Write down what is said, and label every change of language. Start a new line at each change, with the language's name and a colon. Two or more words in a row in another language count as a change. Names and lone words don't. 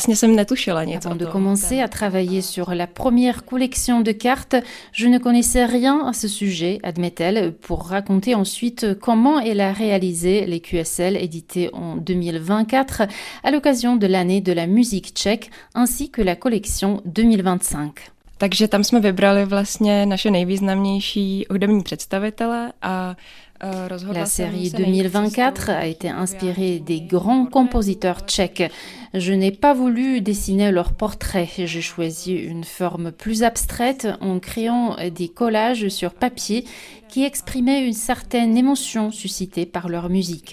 French: Avant de commencer à travailler sur la première collection de cartes, je ne connaissais rien à ce sujet, admet-elle, pour raconter ensuite comment elle a réalisé les QSL édités en 2024 à l'occasion de l'année de la musique tchèque ainsi que la collection 2025.
Czech: Takže tam jsme vybrali vlastně naše nejvýznamnější hudební představitele a
French: La série 2024 a été inspirée des grands compositeurs tchèques. Je n'ai pas voulu dessiner leurs portraits. J'ai choisi une forme plus abstraite en créant des collages sur papier qui exprimaient une certaine émotion suscitée par leur musique.